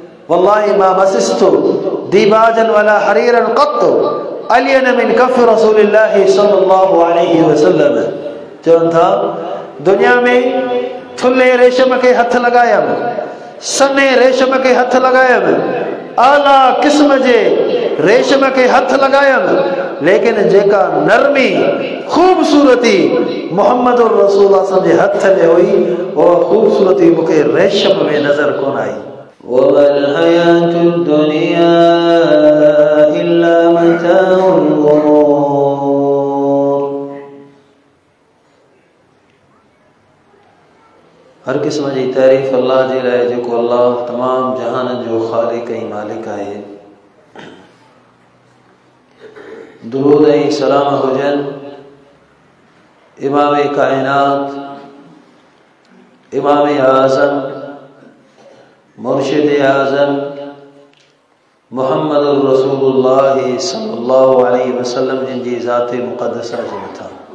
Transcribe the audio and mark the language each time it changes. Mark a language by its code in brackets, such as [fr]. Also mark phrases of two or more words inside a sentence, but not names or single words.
[ar] والله ما مسست ديباجا ولا حريرا قط ألين من كف رسول الله صلى الله عليه وسلم. [sd] चवनि था दुनिया में थुल्हे रेशम के हथ लगायमि, सने रेशम के हथ लगायमि, आला किस्म जे रेशम के हथ लगायमि, लेकिन जेका नरमी खूबसूरती मोहम्मद रसूल जे हथ में हुई वो खूबसूरती मूंखे रेशम में नजर कोन आई। [ar] والحياة الدنيا إلا متاع الغرور. [sd] हर किस्म जी तारीफ़ अल्लाह जे लाइ जेको अल्लाह तमाम जहान जो ख़ालिक ऐं मालिक आहे। दुरूद ऐं सलाम हुजनि इमाम कायनात, इमाम आज़म, मुर्शिद आज़म मोहम्मद रसूलुल्लाह [ar] صلى الله عليه وسلم [sd] जिनकी ज़ात मुक़द्दसा जे मथां।